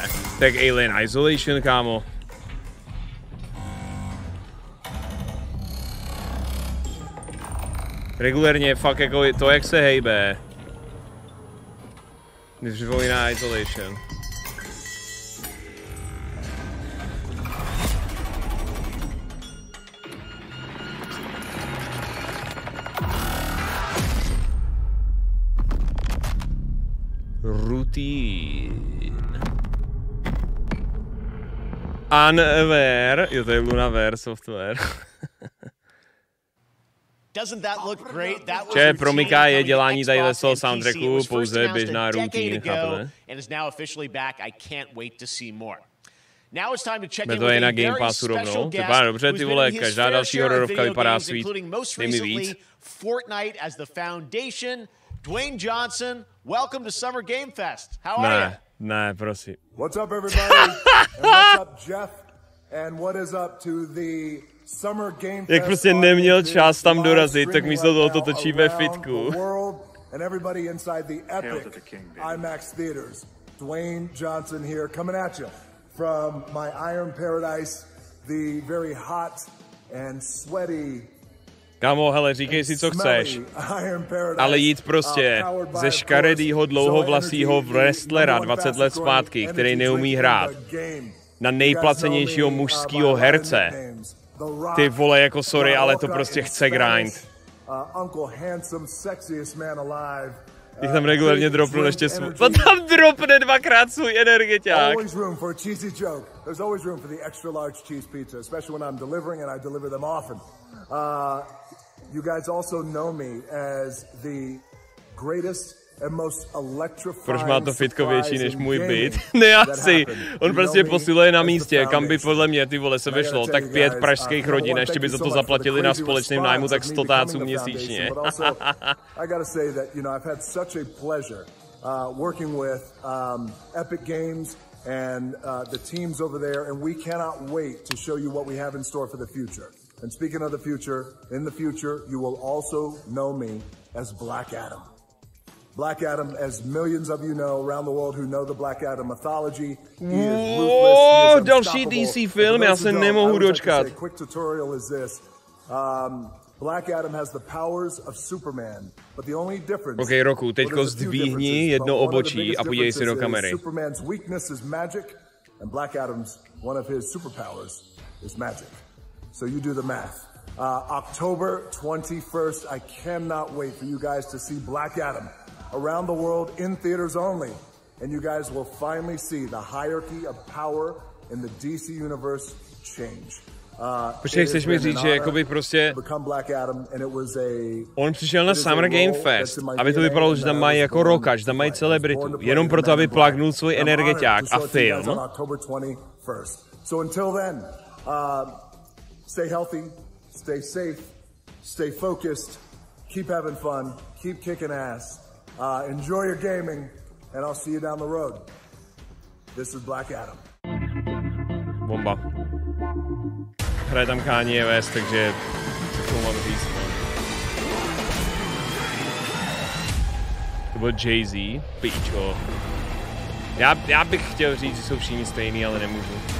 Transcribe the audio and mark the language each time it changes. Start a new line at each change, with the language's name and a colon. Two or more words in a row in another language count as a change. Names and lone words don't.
Czech: Tak Alien Isolation, kámo. Regulérně fakt jako to, jak se hejbe. Mě připomíná Isolation. Routine. Unaware. Jo, to je Lunaware software. Že promyká je dělání tadyhle z toho soundtracku pouze běžná routine, chápete? To je na Game Passu rovnou. Vypadá dobře, ty vole, každá další hororovka vypadá svít. Dej mi víc.
English: Fortnite as the foundation. Dwayne Johnson, welcome to Summer Game Fest. How are you?
Czech: Ne, prosím.
English: What's up, everybody? And what's up, Jeff? And what is up to the Summer Game Fest?
Czech: Jak prostě neměl čas tam dorazit, tak místo toho to točíme fitku.
English: And everybody inside the epic IMAX theaters. Dwayne Johnson here, coming at you from my Iron Paradise, the very hot and sweaty.
Czech: Kámo, hele, říkej si, co chceš, ale jít prostě ze škaredýho dlouhovlasýho wrestlera 20 let zpátky, který neumí hrát, na nejplacenějšího mužskýho herce. Ty vole, jako sorry, ale to prostě chce grind. Když tam regulárně dropnul ještě svůj. To tam dropne dvakrát svůj energetiák.
English: You guys also know me as the greatest and most electrifying.
Czech: Proč má to fitko větší než můj byt? Ne, asi. On prostě posiluje na místě, kam by podle mě, ty vole, se vešlo, tak 5 pražských rodin, a ještě by za to zaplatili na společném nájmu tak 100 táců měsíčně.
English: working with Epic Games and the teams over there, and we cannot wait to show you what we have in store for the future. And speaking of the future, in the future, you will also know me as Black Adam. Black Adam, as millions of you know around the world who know the Black Adam mythology, he is ruthless,
Czech: další DC film, já se nemohu dočkat.
English: A quick tutorial is this. Black Adam has the powers of Superman, but the only difference.
Czech: Okay, Roku, teďko zdvihni jedno obočí a podívej si do kamery.
English: Superman's weakness is magic, and Black Adam's one of his superpowers is magic. So you do the math. October 21st, I cannot wait for you guys to see Black Adam around the world in theaters only, and you guys will finally see the hierarchy of power in the DC universe change.
Czech: Počkej, chceš mi říct, že jakoby prostě on přišel na Summer Game Fest, aby to vypadalo, že tam mají jako rocka, že tam mají celebritu, jenom proto, aby plagnul svůj energetiák a film.
English: So until then, stay healthy, stay safe, stay focused, keep having fun, keep kicking ass, enjoy your gaming, and I'll see you down the road. This is Black Adam.
Czech: Bomba. Hraje tam Kanye West, takže co k tomu mám říct. To byl Jay-Z, pičo. Já bych chtěl říct, že jsou všichni stejný, ale nemůžu.